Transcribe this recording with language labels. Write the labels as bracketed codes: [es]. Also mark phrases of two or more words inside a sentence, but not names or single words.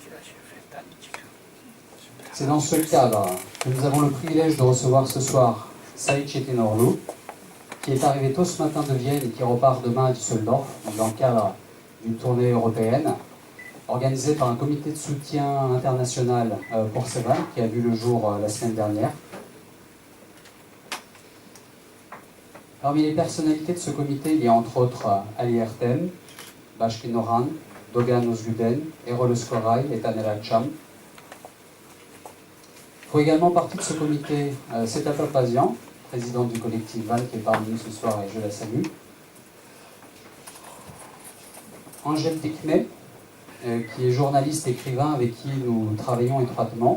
[fr] C'est dans ce cadre que nous avons le privilège de recevoir ce soir Saïd Çetinorlu, qui est arrivé tôt ce matin de Vienne et qui repart demain à Düsseldorf, dans le cadre d'une tournée européenne, organisée par un comité de soutien international pour Sevan, qui a vu le jour la semaine dernière. Parmi les personnalités de ce comité, il y a entre autres Ali Ertem, Bashkin Orhan, Dogan Özgüden, Erol Özkoray et Taner Akçam. Font également partie de ce comité Seta Papazian, présidente du collectif VAL, qui est parmi nous ce soir et je la salue. Angel Dikme, qui est journaliste écrivain avec qui nous travaillons étroitement.